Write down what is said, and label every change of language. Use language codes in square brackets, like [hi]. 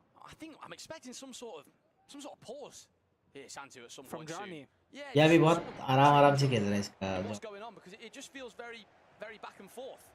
[en] I think I'm expecting some sort of pause here, Santu, at some from point Johnny. soon. [hi] Yeah, अभी बहुत आराम से खेल रहा है इसका. [en] What's going on? Because it just feels very, very back and forth.